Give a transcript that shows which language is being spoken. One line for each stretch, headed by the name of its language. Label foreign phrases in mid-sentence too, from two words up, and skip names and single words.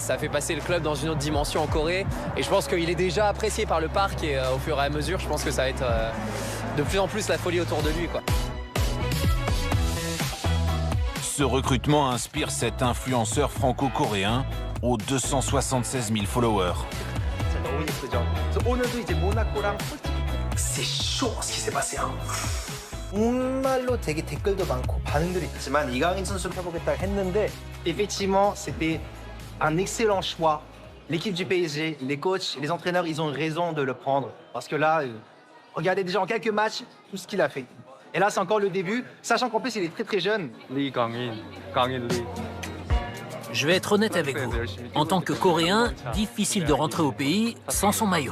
French: Ça fait passer le club dans une autre dimension en Corée. Et je pense qu'il est déjà apprécié par le parc et au fur et à mesure, je pense que ça va être de plus en plus la folie autour de lui, quoi. Ce recrutement inspire cet influenceur franco-coréen aux 276 000 followers. C'est chaud ce qui s'est passé.
Korean: 정말로 되게 댓글도 많고 반응들이 있지만 이강인 선수를 해보겠다고 했는데
French: effectivement c'était un excellent choix. L'équipe du PSG, les coachs, les entraîneurs, ils ont raison de le prendre parce que là, regardez déjà en quelques matchs tout ce qu'il a fait. Et là, c'est encore le début, sachant qu'en plus il est très très jeune. Lee Kang-in, Lee. Je vais être honnête avec vous. En tant que Coréen, difficile de rentrer au pays sans son maillot.